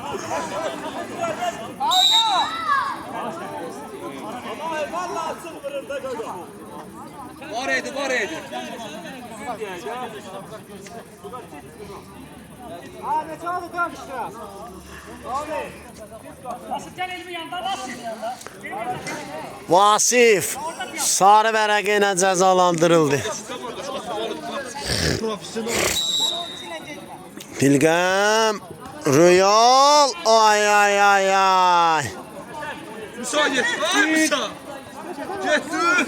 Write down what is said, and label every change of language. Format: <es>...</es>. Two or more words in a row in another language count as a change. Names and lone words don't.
<az>Var idi.</az> <tr>Abi çaldı işte. Basıp gel elimi yandan basın.</tr> <az>Vasif sarı vərəqə ilə cəzalandırıldı. Dilgəm, Royal, ay ay ay ay. Musa get. Ay Musa. Getdi.</az>